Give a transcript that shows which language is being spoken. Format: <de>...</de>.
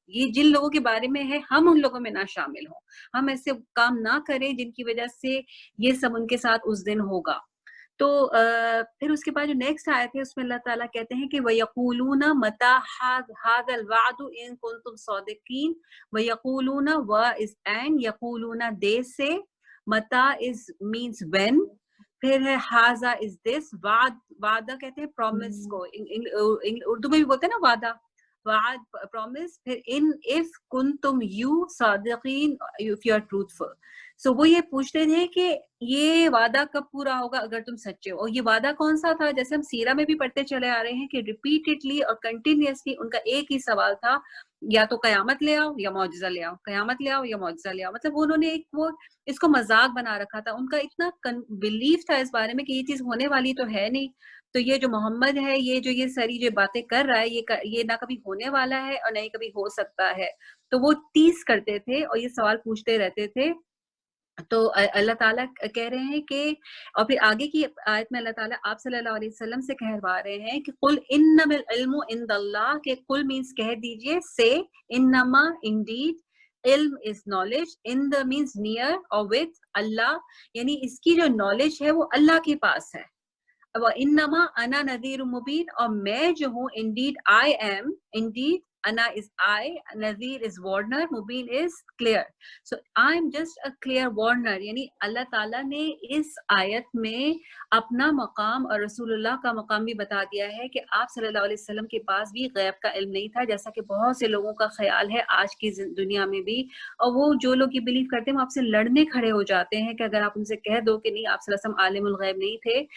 <ur>یہ جن لوگوں کے بارے میں ہے ہم ان لوگوں میں نہ شامل ہوں، ہم ایسے کام نہ کریں جن کی وجہ سے یہ سب ان کے ساتھ اس دن ہوگا. تو پھر اس کے بعد جو نیکسٹ آیت ہے اس میں اللہ تعالیٰ کہتے ہیں کہ</ur> <ar>وَيَقُولُونَ مَتَى هَذَا الْوَعْدُ إِن كُنتُمْ صَادِقِينَ.</ar> <en>وَيَقُولُونَ is and يَقُولُونَ they say. مَتَى is means when.</en> <ur>پھر ہے ہاذا</ur> <en>is this.</en> <ur>وعدہ کہتے ہیں پرومس کو، اردو میں بھی بولتے ہیں نا وعدہ، وعد پرومس.</ur> <en>پھر ان if کنتم you صادقین if you are truthful.</en> <ur>سو وہ یہ پوچھتے تھے کہ یہ وعدہ کب پورا ہوگا اگر تم سچے ہو. اور یہ وعدہ کون سا تھا؟ جیسے ہم سیرہ میں بھی پڑھتے چلے آ رہے ہیں کہ ریپیٹڈلی اور کنٹینیوسلی ان کا ایک ہی سوال تھا، یا تو قیامت لے آؤ یا معجزہ لے آؤ، قیامت لے آؤ یا معجزہ لے آؤ. مطلب انہوں نے ایک وہ اس کو مذاق بنا رکھا تھا. ان کا اتنا بلیف تھا اس بارے میں کہ یہ چیز ہونے والی تو ہے نہیں. تو یہ جو محمد ہے، یہ جو یہ ساری جو باتیں کر رہا ہے، یہ نہ کبھی ہونے والا ہے اور نہ ہی کبھی ہو سکتا ہے. تو وہ تیس کرتے تھے اور یہ سوال پوچھتے رہتے تھے. تو اللہ تعالیٰ کہہ رہے ہیں کہ، اور پھر آگے کی آیت میں اللہ تعالیٰ آپ صلی اللہ علیہ وسلم سے کہوا رہے ہیں کہ</ur> <ar>قل انما العلم عند اللہ،</ar> <ur>کہ قل مینس کہہ دیجئے، سے انما انڈیڈ، علم is knowledge, in the means near اور وتھ اللہ، یعنی اس کی جو نالج ہے وہ اللہ کے پاس ہے.</ur> <ar>وَإِنَّمَا أَنَا نَذِيرٌ مُبِينٌ،</ar> <ur>اور میں جو ہوں</ur> <en>indeed I am، indeed Ana is I، Nazir is warner، Mubin is clear. So I am just a clear warner.</en> <ur>یعنی اللہ تعالیٰ نے اس آیت میں اپنا مقام اور رسول اللہ کا مقام بھی بتا دیا ہے کہ آپ صلی اللہ علیہ وسلم کے پاس بھی غیب کا علم نہیں تھا، جیسا کہ بہت سے لوگوں کا خیال ہے آج کی دنیا میں بھی. اور وہ جو لوگ یہ بلیو کرتے ہیں وہ آپ سے لڑنے کھڑے ہو جاتے ہیں کہ اگر آپ ان سے کہہ دو کہ نہیں آپ صلی اللہ علیہ وسلم عالم الغیب نہیں تھے.</ur>